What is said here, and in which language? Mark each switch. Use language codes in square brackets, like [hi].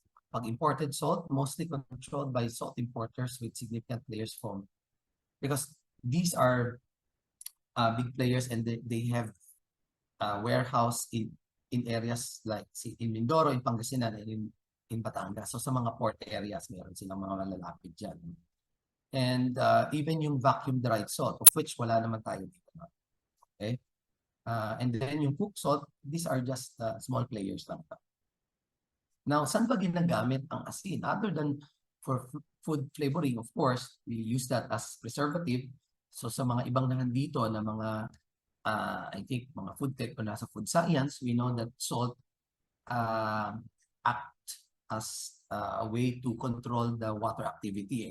[en] Pag imported salt, mostly controlled by salt importers with significant players from, because these are big players and they have warehouse in areas like in Mindoro, in Pangasinan, and in Batangas. [tl] So sa mga port areas, meron silang mga malalapit dyan. And even yung vacuum dried salt, of which wala naman tayo dito. Okay? [en] And then yung cooked salt, these are just small players lang. [tl] Now, saan ba ginagamit ang asin? [en] Other than for food flavoring, of course, we use that as preservative. [tl] So sa mga ibang nandito na mga, [en] I think, mga food tech o nasa food science, we know that salt act as a way to control the water activity.